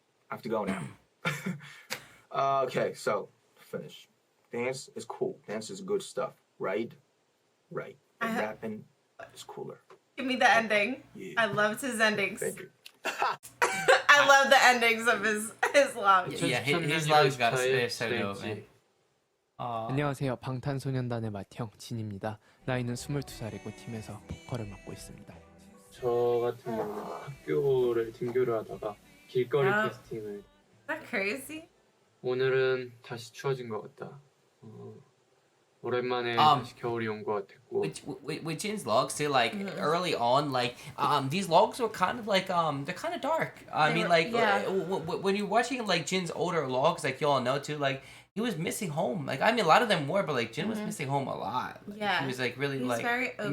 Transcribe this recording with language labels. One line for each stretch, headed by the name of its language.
English: I have to go now. Okay, so finish. Dance is cool. Dance is good stuff, right? Right. And rapping is cooler. Give me the ending. Yeah. I loved his endings. Thank you. I love the endings of his vlogs. Yeah, his vlogs got so dope, man.
Korean: 안녕하세요. 방탄소년단의 맏형 진입니다. 나이는 22살이고 팀에서 보컬을 맡고 있습니다. 저 같은 경우는 학교를 등교를 하다가 길거리 캐스팅을.
English: Is that crazy?
Korean: 오늘은 다시 추워진 것 같다. 오랜만에 다시 겨울이 온 것 같았고.
English: With Jin's vlogs too, like early on, like these vlogs were kind of like they're kind of dark. I mean, like when you're watching like Jin's older vlogs, like y'all know too, like he was missing home. Like I mean, a lot of them were, but like Jin was missing home a lot. Like, yeah, he was like really like very open,